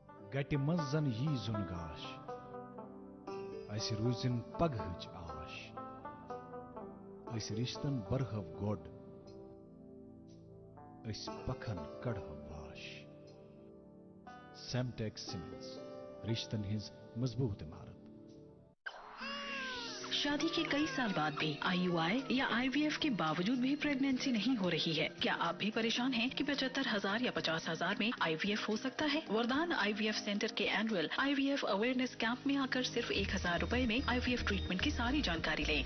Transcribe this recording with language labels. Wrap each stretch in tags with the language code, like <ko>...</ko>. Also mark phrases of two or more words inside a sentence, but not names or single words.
<ks>گٹہِ منٛز زن یی زُن گاش اَسہِ روٗزِن پگہٕچ آش أسۍ رِشتن برہو گۄڈ أسۍ پکھن کڑہو واش سیمٹیکس سیمنٹس رشتن ہٕنٛز مضبوط عمارت.</ks> <ur>شادی کے کئی سال بعد بھی IUI یا IVF کے باوجود بھی پریگنینسی نہیں ہو رہی ہے. کیا آپ بھی پریشان ہیں کہ 75,000 یا 50,000 میں IVF ہو سکتا ہے؟ وردان IVF سینٹر کے اینوئل IVF اویئرنیس کیمپ میں آ کر صرف 1,000 روپے میں IVF ٹریٹمنٹ کی ساری جانکاری لیں.</ur>